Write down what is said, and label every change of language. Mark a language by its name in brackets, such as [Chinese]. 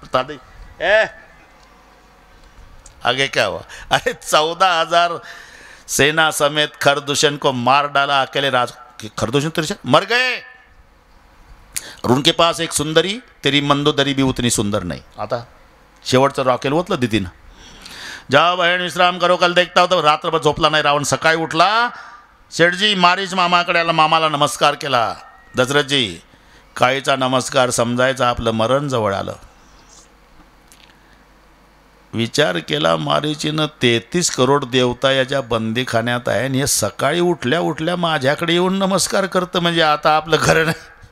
[Hindi] बता दे आगे क्या हुआ? अरे 14,000 सेना समेत खरदूषण को मार डाला अकेले राज। खरदूषण मर गए। और उनके पास एक सुंदरी, तेरी मंदोदरी भी उतनी सुंदर नहीं। [Marathi] आता शेवटचं रॉकेल ओतलं दिदीनं। [Hindi] जाओ बहीण विश्राम करो, कल देखता होता। [Marathi] रात्रभर झोपला नाही रावण। सकाळी उठला, शेठजी मारीच मामाकडे आला, मामाला नमस्कार केला। दशरथजी, काळीचा नमस्कार समजायचा, आपलं मरण जवळ आलं। विचार केला मारीचीनं 33 करोड देवता याच्या बंदीखान्यात आहे आणि हे सकाळी उठल्या उठल्या माझ्याकडे येऊन नमस्कार करतं, म्हणजे आता आपलं खरं नाही।